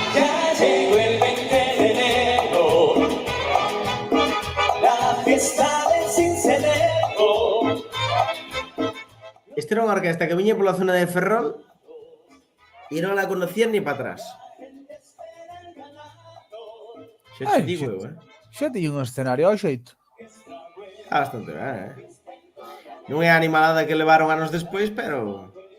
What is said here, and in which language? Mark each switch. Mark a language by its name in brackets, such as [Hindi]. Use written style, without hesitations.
[Spanish] Ya llegó el 20 de enero, la fiesta del Cincelejo. [Galician] Esta era unha orquesta que viña pola zona de Ferrol e non [Spanish] la conocían ni para atrás. [Galician] Xa te digo eu, Xa tiña un escenario ao xeito. Bastante ben, Non é a animalada que levaron anos despois, pero...